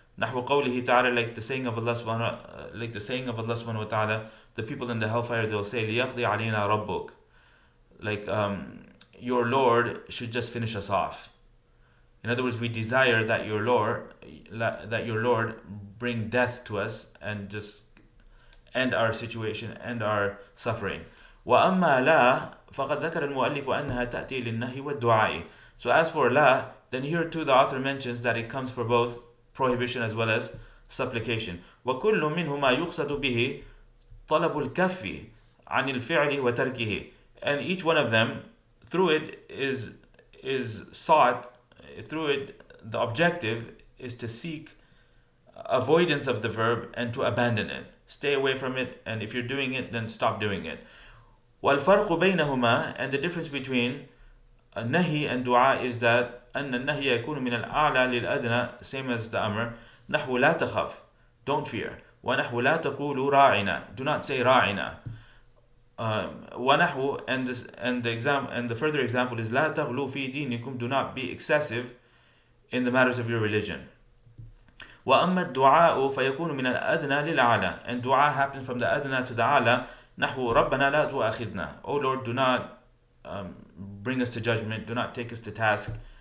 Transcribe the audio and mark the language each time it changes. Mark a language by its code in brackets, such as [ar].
[ar] نحو قوله تعالى, [en] like the saying of Allah subhanahu wa ta'ala, the people in the hellfire, they'll say [ar] ليقضي علينا ربك, [en] like your Lord should just finish us off. In other words, we desire that your Lord bring death to us and just end our situation, end our suffering. [ar] وأما لا فقد ذكر المؤلف أنها تأتي للنهي والدعاء. [en] So as for la, then here too the author mentions that it comes for both prohibition as well as supplication. [ar] وكل منهما يقصد به طلب الكف عن الفعل وتركه. [en] And each one of them, through it is sought, through it the objective is to seek avoidance of the verb and to abandon it. Stay away from it, and if you're doing it, then stop doing it. [ar] وَالْفَرْقُ بَيْنَهُمَا, [en] and the difference between nahi and dua is that [ar] أن النهي يكون من الأعلى للأدنى, [en] same as the amr. [ar] نحو لا تخف, [en] don't fear. [ar] ونحو لا تقولوا راعنا, [en] do not say [ar] راعنا. [en] ونحو, and the further example is [ar] لا تغلوا في دينكم, [en] do not be excessive in the matters of your religion. [ar] وأما الدعاء فيكون من الأدنى للأعلى, [en] and dua happens from the adna to the ala. [ar] نحو ربنا لا تؤاخذنا, [en] O Lord, do not bring us to judgment, do not take us to task.